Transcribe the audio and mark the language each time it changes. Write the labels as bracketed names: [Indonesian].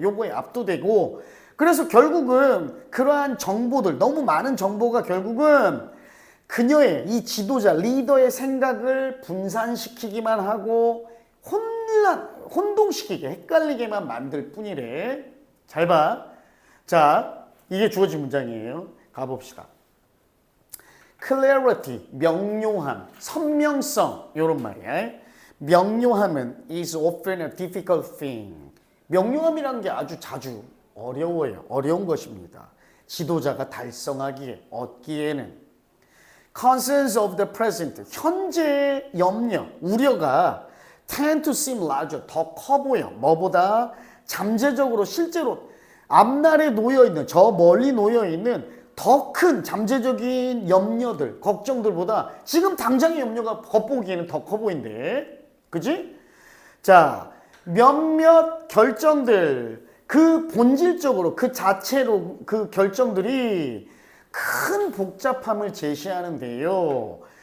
[Korean] 요거에 압도되고 그래서 결국은 그러한 정보들, 너무 많은 정보가 결국은 그녀의 이 지도자, 리더의 생각을 분산시키기만 하고 혼동시키게, 헷갈리게만 만들 뿐이래. 잘 봐. 자, 이게 주어진 문장이에요. 가봅시다. clarity, 명료함, 선명성, 요런 말이야. 명료함은 [English] is often a difficult thing. [Korean] 명료함이란 게 아주 자주 어려워요. 어려운 것입니다. 지도자가 달성하기에, 얻기에는. [English] concerns of the present, [Korean] 현재의 염려, 우려가 [English] tend to seem larger, [Korean] 더 커 보여. 뭐보다? 잠재적으로 실제로 앞날에 놓여있는, 저 멀리 놓여있는 더 큰 잠재적인 염려들, 걱정들보다 지금 당장의 염려가 겉보기에는 더 커 보인대. 그지? 자, 몇몇 결정들, 그 본질적으로, 그 자체로 그 결정들이 큰 복잡함을 제시하는데요.